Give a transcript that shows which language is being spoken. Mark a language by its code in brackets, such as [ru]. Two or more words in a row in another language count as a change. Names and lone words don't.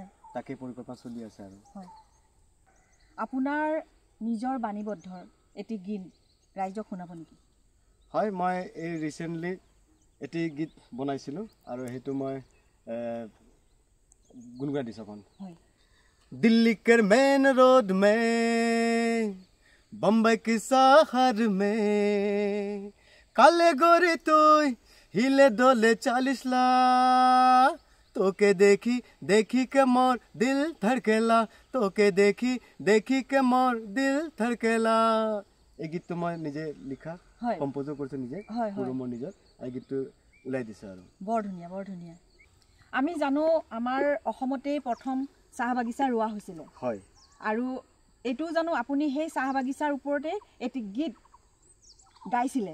[as] তাকে পৰিকল্পনা চলি আছে আৰু হয় আপোনাৰ নিজৰ বাণীবদ্ধৰ এটি গীত ৰাইজক শুনাব নেকি হয় মই এই ৰিচেণ্টলি এটি গীত বনাইছিলোঁ আৰু সেইটো মই গুণগুণাই দিছোঁ অকণ হয় [sck] दिल्ली के मेन रोड में बम्बई की शहर में काले गोरे तो हिले डोले 40 ला तोके देखी देखी के मोर दिल धड़केला तोके देखी देखी के मोर दिल धड़केला [as] এই গীতটো মই নিজে লিখা কম্পোজো কৰিছোঁ নিজে সৰু মোৰ নিজৰ এই গীতটো ওলাই দিছোঁ আৰু বৰ ধুনীয়া আমি জানো আমাৰ অসমতেই প্ৰথম চাহ বাগিচা ৰোৱা হৈছিলে হয় আৰু এইটো জানো আপুনি সেই চাহ বাগিচাৰ ওপৰতে এটি গীত গাইছিলে